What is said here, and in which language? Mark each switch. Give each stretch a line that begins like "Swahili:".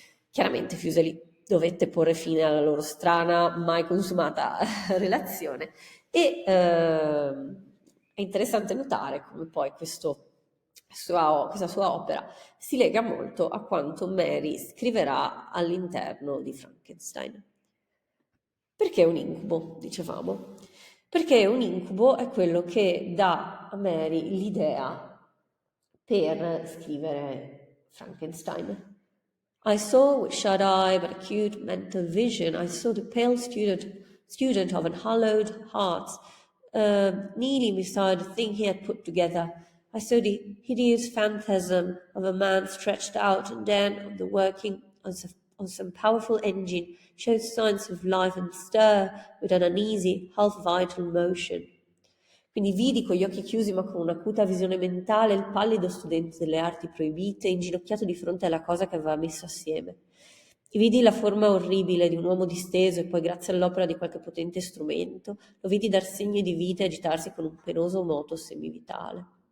Italian: Chiaramente Fuseli dovette porre fine alla loro strana, mai consumata relazione e è interessante notare come poi questa sua opera si lega molto a quanto Mary scriverà all'interno di Frankenstein. Perché un incubo, dicevamo? Perché un incubo è quello che dà a Mary l'idea per scrivere Frankenstein.
English: I saw with shut-eye but acute mental vision, I saw the pale student of unhallowed hearts, kneeling beside the thing he had put together. I saw the hideous phantasm of a man stretched out, and then of the working on some powerful engine showed signs of life and stir with an uneasy, half-vital motion.
Italian: Quindi vidi con gli occhi chiusi ma con un'acuta visione mentale il pallido studente delle arti proibite inginocchiato di fronte alla cosa che aveva messo assieme. E vidi la forma orribile di un uomo disteso e poi grazie all'opera di qualche potente strumento lo vidi dar segni di vita e agitarsi con un penoso moto semivitale.